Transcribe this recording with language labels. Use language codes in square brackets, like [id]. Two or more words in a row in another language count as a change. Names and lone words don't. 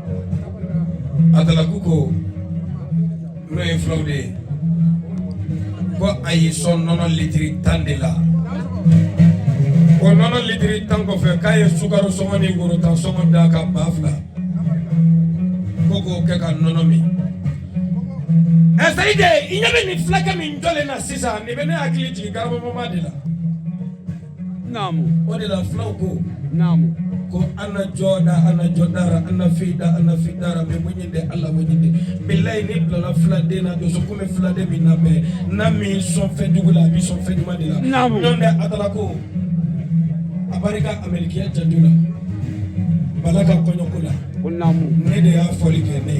[bm] atalaku ko n'o ye filaw de ye ko a y'i sɔn nɔnɔ litiri 10 de la o nɔnɔ litiri 10 kɔfɛ k'a ye sukaro sɔngɔ ni worotan sɔngɔ d'a kan 2000 ko k'o kɛ ka nɔnɔ min Salide i ɲɛ bɛ nin fulakɛ min jɔlen na sisan nin bɛ ne hakili jigin garabamama de la Naamu o de la filaw ko Naamu ko ana jɔda ana jɔdara ana fidara mɛ wɛnyɛnde ala wɛnyɛnde bilayi ni bilala filaden na doso kun bɛ filaden min na mɛ n'a min sɔn fɛn jugu la a b'i sɔn fɛn ɲuman de la Naamu ɲɔn tɛ a taara ko a barika américain jaju la bala ka kɔɲɔko la Ko naamu ne de y'a fɔli kɛ ne ye